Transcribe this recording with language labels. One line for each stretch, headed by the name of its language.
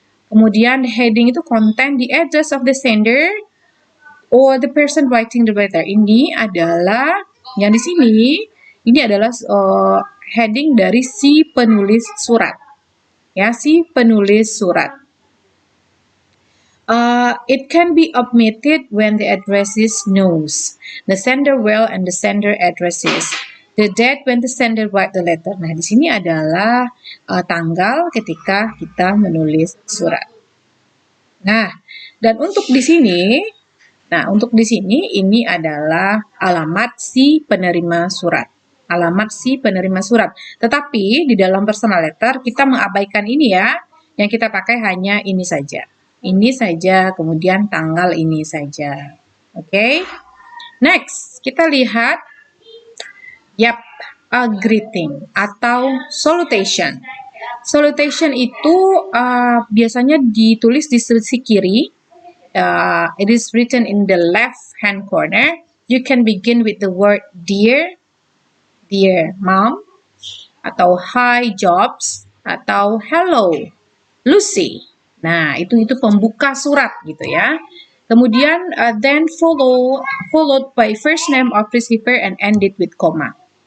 Indonesian: Kemudian
English: heading itu contain the address of the sender or the person writing the letter.
Indonesian: Ini adalah yang di sini, ini adalah heading dari si penulis surat. Ya, si penulis surat.
English: It can be omitted when the address is known, the sender well and the sender addresses. The date when the sender write the letter.
Indonesian: Nah, di sini adalah tanggal ketika kita menulis surat. Nah, dan untuk di sini, ini adalah alamat si penerima surat. Alamat si penerima surat. Tetapi di dalam personal letter kita mengabaikan ini ya. Yang kita pakai hanya ini saja. Ini saja, kemudian tanggal ini saja. Oke. Next, kita lihat
English: a greeting
Indonesian: atau salutation. Salutation itu biasanya ditulis di sisi kiri.
English: It is written in the left hand corner. You can begin with the word dear, dear mom, atau hi Jobs, atau hello Lucy.
Indonesian: Nah, itu pembuka surat gitu ya.
English: Kemudian then followed by first name of receiver and ended with comma.